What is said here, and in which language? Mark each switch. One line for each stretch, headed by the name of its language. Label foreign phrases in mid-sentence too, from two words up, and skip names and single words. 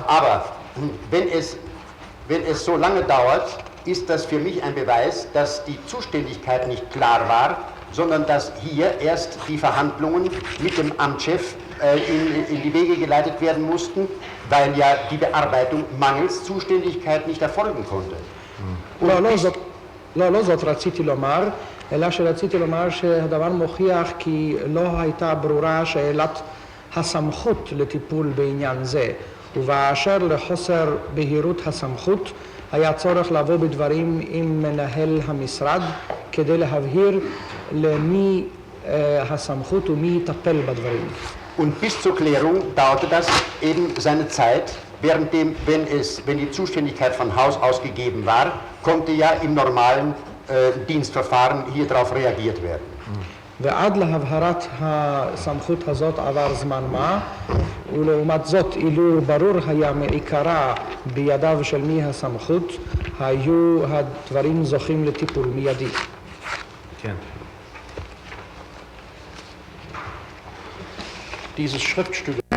German: Aber wenn es so lange dauert, ist das für mich ein Beweis, dass die Zuständigkeit nicht klar war, sondern dass hier erst die Verhandlungen mit dem Amtschef in die Wege geleitet werden mussten, weil ja die Bearbeitung mangels Zuständigkeit nicht erfolgen konnte.
Hebrew: לא זאת רציתי לומר, אלא שרציתי לומר שהדבר מוכיח כי לא הייתה ברורה שאלת הסמכות לטיפול בעניין זה, ובאשר לחוסר בהירות הסמכות היה צורך לבוא בדברים עם מנהל המשרד כדי להבהיר למי הסמכות ומי יטפל בדברים.
German: Und bis zur Klärung dauerte das eben seine Zeit, wenn die Zuständigkeit von Haus aus gegeben war, konnte ja im normalen Dienstverfahren hier darauf reagiert werden.
Hebrew: ועד להבהרת הסמכות הזאת עבר זמן מה, ולעומת זאת אילו ברור היה מעיקרה בידיו של מי הסמכות, היו הדברים זוכים לטיפול מיידי. כן.
German: Dieses Schriftstück